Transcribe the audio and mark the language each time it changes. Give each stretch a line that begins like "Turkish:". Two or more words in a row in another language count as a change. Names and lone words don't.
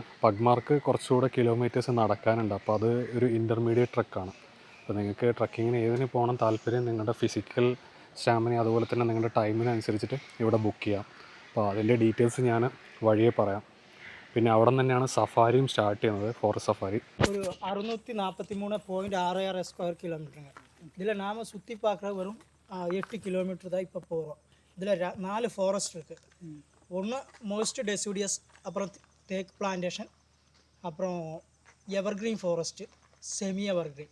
Malayalam: പഗ്മാർക്ക് കുറച്ചുകൂടെ കിലോമീറ്റേഴ്സ് നടക്കാനുണ്ട്. അപ്പോൾ അത് ഒരു ഇൻ്റർമീഡിയറ്റ് ട്രക്കാണ്. അപ്പോൾ നിങ്ങൾക്ക് ട്രക്കിങ്ങിന് ഏതിന് പോകണം താല്പര്യം, നിങ്ങളുടെ
English: physical stamina
Malayalam: അതുപോലെ തന്നെ നിങ്ങളുടെ ടൈമിനനുസരിച്ചിട്ട് ഇവിടെ ബുക്ക് ചെയ്യാം. അപ്പോൾ അതിൻ്റെ ഡീറ്റെയിൽസ് ഞാൻ വഴിയെ പറയാം. പിന്നെ അവിടെ നിന്ന് തന്നെയാണ് സഫാരിയും സ്റ്റാർട്ട് ചെയ്യുന്നത്,
English: forest safari.
Tamil: ஒரு 643.66 ஸ்கொயர் கிலோமீட்டருங்க. இதில் நாம் சுற்றி பார்க்குற வெறும் 8 கிலோமீட்டர் தான் இப்போ போகிறோம். இதில் 4 ஃபாரஸ்ட் இருக்குது. ஒன்று
English: most deciduous,
Tamil: அப்புறம் தேக்கு பிளான்டேஷன், அப்புறம்
English: evergreen forest, semi evergreen.